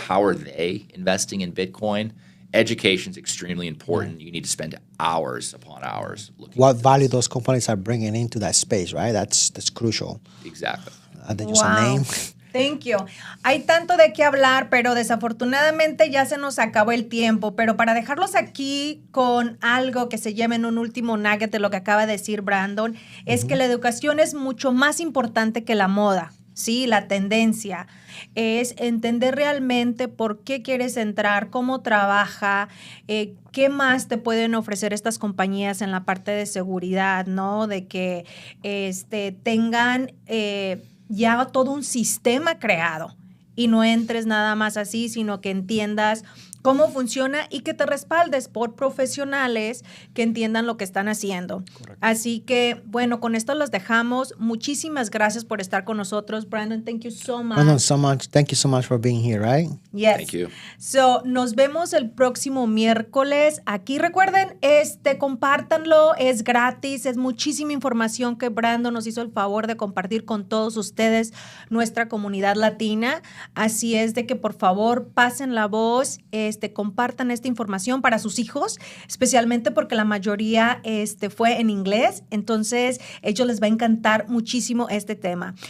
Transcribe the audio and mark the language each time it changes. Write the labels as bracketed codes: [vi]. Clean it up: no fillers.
[en] How are they investing in Bitcoin? Education is extremely important. You need to spend hours upon hours looking What value those companies are bringing into that space, right? That's crucial. Exactly. They use a name. Thank you. [es] Hay tanto de qué hablar, pero desafortunadamente ya se nos acabó el tiempo. Pero para dejarlos aquí con algo que se lleven un último nugget de lo que acaba de decir Brandon, es que la educación es mucho más importante que la moda. Sí, la tendencia es entender realmente por qué quieres entrar, cómo trabaja, qué más te pueden ofrecer estas compañías en la parte de seguridad, ¿no? De que tengan ya todo un sistema creado y no entres nada más así, sino que entiendas cómo funciona y que te respaldes por profesionales que entiendan lo que están haciendo. Correcto. Así que, bueno, con esto los dejamos. Muchísimas gracias por estar con nosotros. [en] Brandon, thank you so much. Brandon, thank you so much for being here, right? Yes. Thank you. [es] So, nos vemos el próximo miércoles. Aquí recuerden, compártanlo, es gratis, es muchísima información que Brandon nos hizo el favor de compartir con todos ustedes, nuestra comunidad latina. Así es de que por favor pasen la voz, compartan esta información para sus hijos, especialmente porque la mayoría fue en inglés, entonces ellos les va a encantar muchísimo este tema.